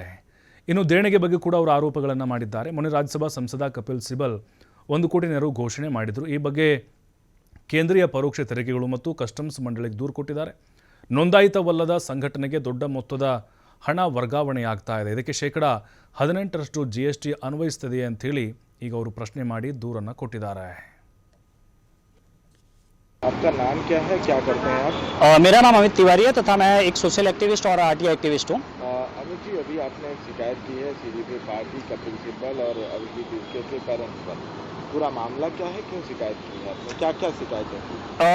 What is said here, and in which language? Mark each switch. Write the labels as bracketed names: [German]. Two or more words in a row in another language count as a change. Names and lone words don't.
[Kannada] ಇನ್ನು ದೇಣಿಗೆ ಬಗ್ಗೆ ಕೂಡ ಅವರು ಆರೋಪಗಳನ್ನು ಮಾಡಿದ್ದಾರೆ. ಮೊನ್ನೆ ರಾಜ್ಯಸಭಾ ಸಂಸದ ಕಪಿಲ್ ಸಿಬಲ್ 1 ಕೋಟಿ ನೆರವು ಘೋಷಣೆ ಮಾಡಿದರು. ಈ ಬಗ್ಗೆ ಕೇಂದ್ರೀಯ ಪರೋಕ್ಷ ತೆರಿಗೆಗಳು ಮತ್ತು ಕಸ್ಟಮ್ಸ್ ಮಂಡಳಿಗೆ ದೂರು ಕೊಟ್ಟಿದ್ದಾರೆ. ನೋಂದಾಯಿತವಲ್ಲದ ಸಂಘಟನೆಗೆ ದೊಡ್ಡ ಮೊತ್ತದ ಹಣ ವರ್ಗಾವಣೆಯಾಗ್ತಾ ಇದೆ. ಇದಕ್ಕೆ ಶೇಕಡ 18% GST ಅನ್ವಯಿಸ್ತದೆ ಅಂಥೇಳಿ ಈಗ ಅವರು ಪ್ರಶ್ನೆ ಮಾಡಿ ದೂರನ್ನು ಕೊಟ್ಟಿದ್ದಾರೆ. [Hindi] आपका नाम क्या है, क्या करते हैं आप? मेरा नाम अमित तिवारी है तथा मैं एक [English] social activist [Hindi] और [English] RTI activist [Hindi] हूँ। अमित जी, अभी आपने एक शिकायत की है सीजेपी पार्टी, कपिल सिब्बल और अभिजीत दीप्गे के पेरेंट्स पर। पूरा मामला क्या है, क्यों शिकायत की है आपने, क्या क्या शिकायत है?